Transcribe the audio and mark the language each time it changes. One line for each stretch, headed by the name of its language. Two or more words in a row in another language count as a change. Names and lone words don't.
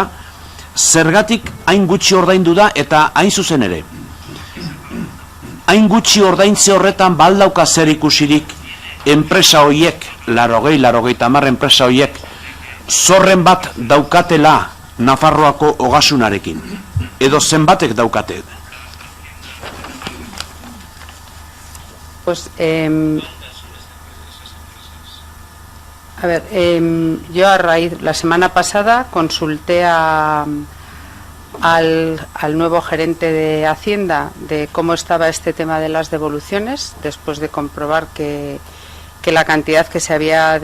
Basque: Zergatik hain gutxi ordaindu da eta hain zuzen ere. Hain gutxi ordaintze horretan baldauka zer ikusirik enpresa hoiek, 80 enpresa hoiek, zorren bat daukatela Nafarroako ogasunarekin. Edo zenbatek daukate.
Spanish: Pues, yo la semana pasada consulté al nuevo gerente de Hacienda de cómo estaba este tema de las devoluciones, después de comprobar que la cantidad que se había